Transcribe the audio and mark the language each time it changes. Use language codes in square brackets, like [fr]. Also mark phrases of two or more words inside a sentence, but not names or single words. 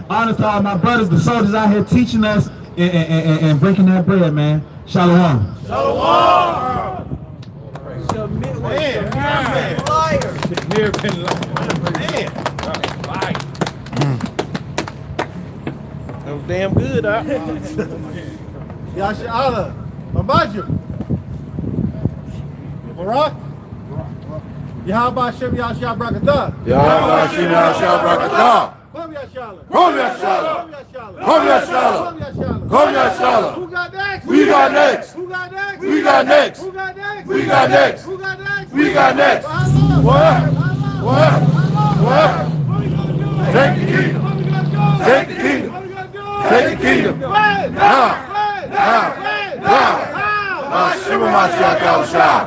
[en] Honors to all my brothers, the soldiers out here teaching us and breaking that bread, man. Shalom. Shalom. That was damn good, huh? Yashala, Mabaju, Barak, Yahweh Hashem Yahshua Brakatah. Yahweh Hashem Yahshua Brakatah. Kom Yashala. Kom Yashala. Kom Yashala. Kom Yashala. Who got next? We got next. Who got next? We got next. Who got next? We got next. Who got next? We got next. What? Take the kingdom. Take the kingdom. Take the kingdom. Now. [he] שמע משיח יהושע.